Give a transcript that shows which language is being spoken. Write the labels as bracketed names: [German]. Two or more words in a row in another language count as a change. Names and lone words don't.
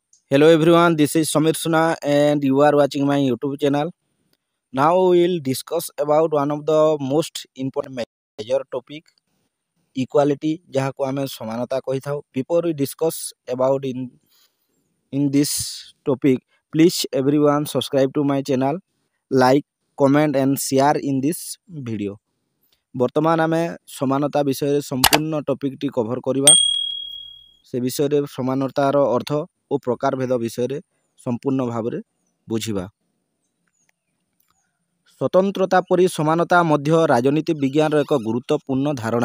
[English] Hello everyone, this is Samir Suna and you are watching my YouTube channel. Now we will discuss about one of the most important major topic equality [Odia] ଯାହାକୁ ଆମେ ସମାନତା କହିଥାଉ. [English] Before we discuss about in this topic, please everyone subscribe to my channel, like, comment and share in this video. [Odia] ବର୍ତ୍ତମାନ ଆମେ ସମାନତା ବିଷୟରେ ସମ୍ପୂର୍ଣ୍ଣ ଟପିକଟି କଭର କରିବା. ସେ ବିଷୟରେ ସମାନତାର ଅର୍ଥ ଓ ପ୍ରକାରଭେଦ ବିଷୟରେ ସମ୍ପୂର୍ଣ୍ଣ ଭାବରେ ବୁଝିବା. ସ୍ୱତନ୍ତ୍ରତା ପରି ସମାନତା ମଧ୍ୟ ରାଜନୀତି ବିଜ୍ଞାନର ଏକ ଗୁରୁତ୍ୱପୂର୍ଣ୍ଣ ଧାରଣା.